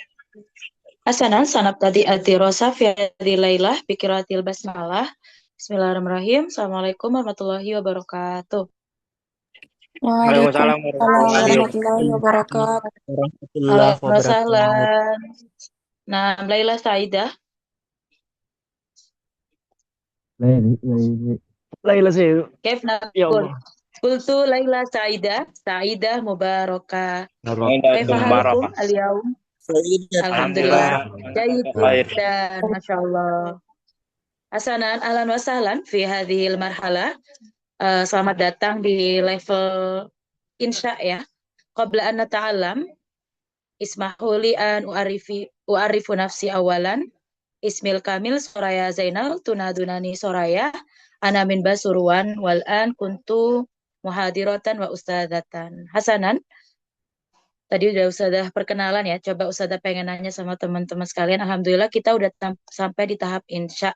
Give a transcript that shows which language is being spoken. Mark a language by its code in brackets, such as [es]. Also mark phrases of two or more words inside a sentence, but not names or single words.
[ar] حسنا سنبتدئ الدراسة في هذه الليلة بقراءة البسملة. بسم الله الرحمن الرحيم. السلام عليكم ورحمة الله وبركاته. وعليكم السلام وعليكم السلام ورحمة الله ورحمة الله وبركاته. وبركاته. ورحمة الله أهلا و وبركاته. سهلا. Nah, ليلة سعيدة. [id] Laila sih. [ar] كيف يا نقول? Allah. قلت ليلة سعيدة، سعيدة مباركة. كيف الحمد لله. حالكم مباركة. اليوم? الحمد لله. الحمد لله. جيد خير. جدا، ما شاء الله. حسنا، أهلا وسهلا في هذه المرحلة. [id] Selamat datang di level insya ya. [ar] قبل أن نتعلم، اسمحوا لي أن أعرف نفسي أولا. اسمي الكامل Soraya Zainal تنادونني Soraya. أنا من Basuruan والآن كنت محاضرة وأستاذة. حسنا, [id] tadi udah ustadzah perkenalan ya. Coba ustadzah pengen nanya sama teman-teman sekalian. Alhamdulillah kita udah sampai di tahap insya.